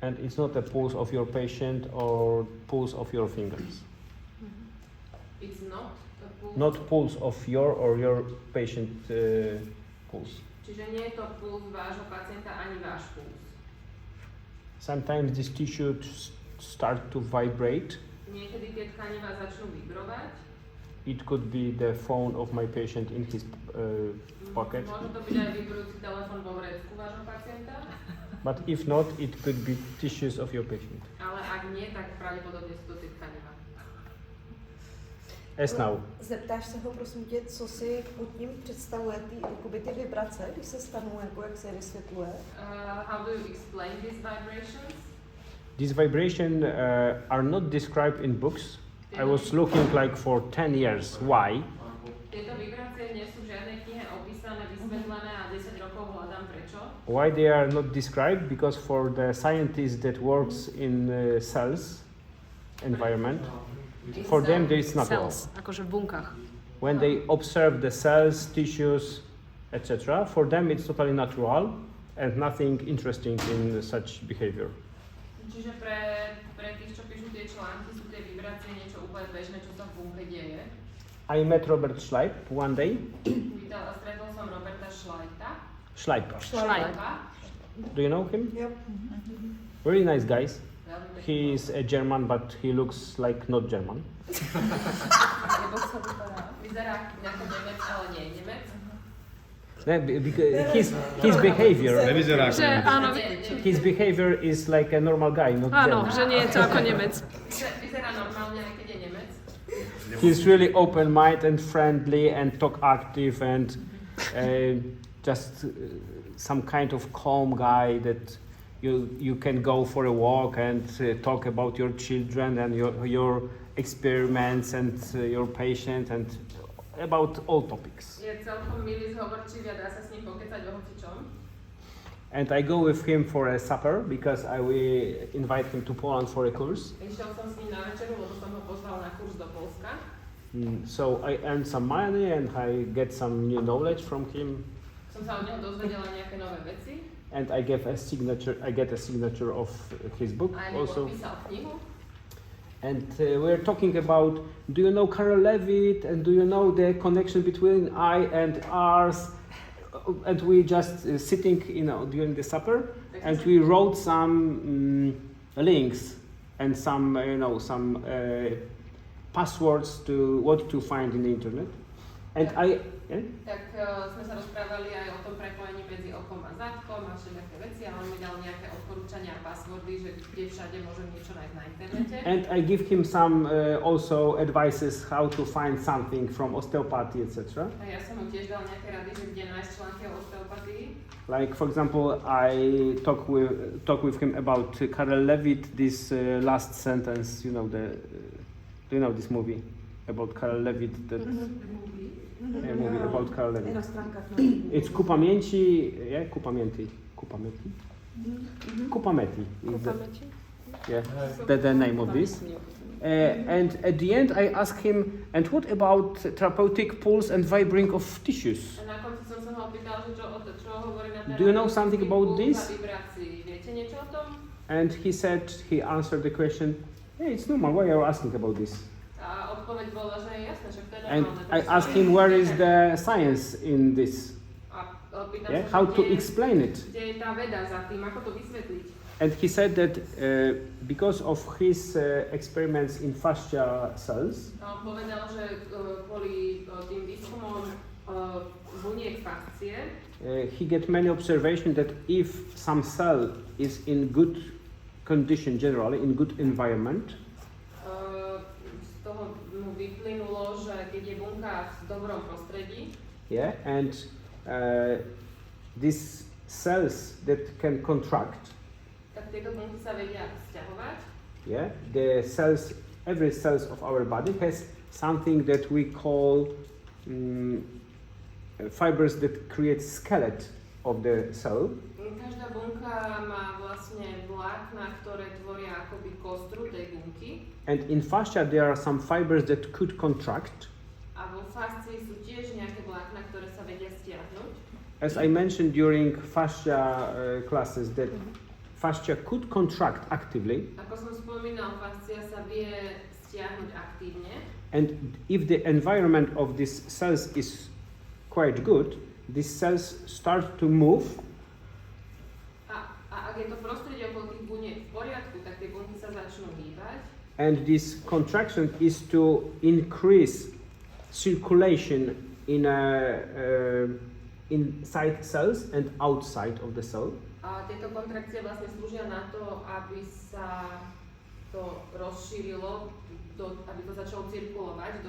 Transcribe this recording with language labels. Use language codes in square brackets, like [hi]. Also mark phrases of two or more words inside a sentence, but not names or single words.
[en] And it's not a pulse of your patient or pulse of your fingers. It's not a pulse. Not pulse of your or your patient pulse. [sk] Čiže nie je to puls vášho pacienta ani váš puls. [en] Sometimes this tissue start to vibrate. [sk] Niekedy tie tkanivá začnú vibrovať. [en] It could be the phone of my patient in his pocket. [sk] Môže to byť aj vibrujúci telefón vo vrecku vášho pacienta. [en] But if not, it could be tissues of your patient. [sk] Ale ak nie, tak pravdepodobne sú to tie tkanivá. [en] As now. [cs] Zeptáš se ho, prosím tě, co si pod tím představuje ty vibrace, když se stanou, jako jak se je vysvětluje? [en] How do you explain these vibrations? These vibrations are not described in books. I was looking like for 10 years. Why? [sk] Tieto vibrácie nie sú v žiadnej knihe opísané, vysvetlené a 10 rokov hľadám prečo. [en] Why they are not described? Because for the scientist that works in cells environment, for them there is natural. Cells, [sk] akože v bunkách. [en] When they observe the cells, tissues, etc., for them it's totally natural and nothing interesting in such behavior. [sk] Čiže pre tých, čo píšu tie články, sú tie vibrácie niečo úplne bežné, čo sa v bunke deje. [en] I met Robert Schleip one day. [sk] Stretol som Roberta Schleipa. [en] Schleipa. Do you know him? Yep. Very nice guys. He is a German, but he looks like not German. [sk] Vyzerá ako Nemec, ale nie je Nemec. [en] Because his behavior. His behavior is like a normal guy, not [sk] Áno, [en] German. [sk] že nie je to ako Nemec. Vyzerá normálne, aj keď je Nemec. [en] He's really open-minded and friendly and talk active and just some kind of calm guy that you can go for a walk and talk about your children and your experiments and your patient and about all topics. [sk] Je celkom milý, zhovorčivý a dá sa s ním pokecať o hocičom. [en] And I go with him for a supper because I will invite him to Poland for a course. [sk] Išiel som s ním na večeru, lebo som ho pozval na kurz do Polska. [en] So I earn some money and I get some new knowledge from him. [sk] Som sa od neho dozvedela nejaké nové veci. [en] And I get a signature of his book [sk] A [en] also. [sk] podpísal knihu. [en] And we're talking about, do you know Karel Levitt and do you know the connection between I and ours? And we just sitting, during the supper, and we wrote some links and some passwords to what to find in the internet. And [sk] Tak sme sa rozprávali aj o tom prepojení medzi okom a zadkom a všetké veci, ale on mi dal nejaké odporúčania a passwordy, že kde všade môžem niečo nájsť na internete. [en] And I give him some also advices how to find something from osteopathy, etc. [sk] A ja som mu tiež dal nejaké rady, že kde nájsť články o osteopatii. [en] Like for example, I talk with him about Karel Levitt. This last sentence, do you know this movie about Karel Levitt? That movie about Karel Levitt. It's Ku pamięci, Ku pamięci. Yeah, that's the name of this. And at the end, I ask him, and what about therapeutic pulse and vibrating of tissues? [sk] A na konci som sa ho opýtal, že čo hovorí na [en] Do you know something about this? [sk] Viete niečo o tom? [en] And he answered the question, hey, it's normal, why are you asking about this? [sk] A odpoveď bola, že je jasné, že to je [en] And [sk] normálne. [en] I asked him, where is the science in this? [sk] A opýtam [en] Yeah, [sk] sa, [en] how [sk] že [en] to explain it? [sk] kde je tá veda za tým, ako to vysvetliť. [en] And he said that because of his experiments in fascia cells, [sk] A on povedal, že kvôli tým výskumom buniek fascie, [en] he get many observations that if some cell is in good condition generally, in good environment, [sk] z toho mu vyplynulo, že keď je bunka v dobrom prostredí, [en] yeah, and these cells that can contract, [sk] tak tieto bunky sa vedia sťahovať. [en] yeah, the cells, every cells of our body has something that we call fibers that create skeleton of the cell. [sk] Každá bunka má vlastne vlákna, ktoré tvoria akoby kostru tej bunky. [en] And in fascia there are some fibers that could contract. [sk] A vo fascii sú tiež nejaké vlákna, ktoré sa vedia stiahnuť. [en] As I mentioned during fascia classes, that fascia could contract actively, [sk] Ako som spomínal, fascia sa vie stiahnuť aktívne. [en] and if the environment of these cells is quite good, these cells start to move, [sk] A ak je to prostredie okolo tých buniek v poriadku, tak tie bunky sa začnú hýbať. [en] and this contraction is to increase circulation inside cells and outside of the cell. [sk] A tieto kontrakcie vlastne slúžia na to, aby sa to rozšírilo, aby to začalo cirkulovať do